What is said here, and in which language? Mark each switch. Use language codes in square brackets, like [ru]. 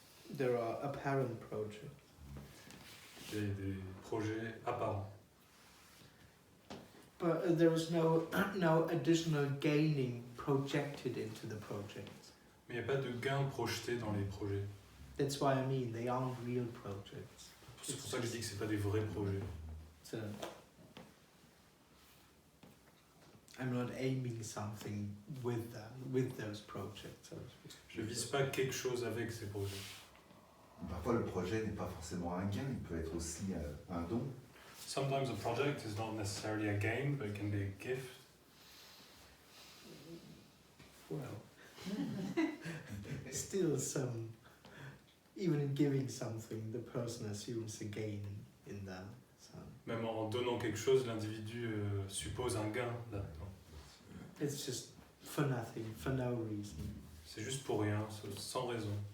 [en] There are apparent projects. [fr] Des projets apparents. [en] But there is no additional gaining projected into the project. [fr] Mais il n'y a pas de gain projeté dans les projets. [en] That's why I mean they aren't real projects. [fr] C'est pour ça que je dis que c'est pas des vrais projets. [en] So I'm not aiming something with them, with those projects. So to speak. [fr] Je vise pas quelque chose avec ces projets. Parfois, le projet n'est pas forcément un gain, il peut être aussi un don. [en] Sometimes a project is not necessarily a gain, but it can be a gift. Well, still some, even in giving something, the person assumes a gain in that. So [fr] Même en donnant quelque chose, l'individu suppose un gain là-dedans. [en] it's just for nothing, for no reason. [fr] C'est juste pour rien, sans raison.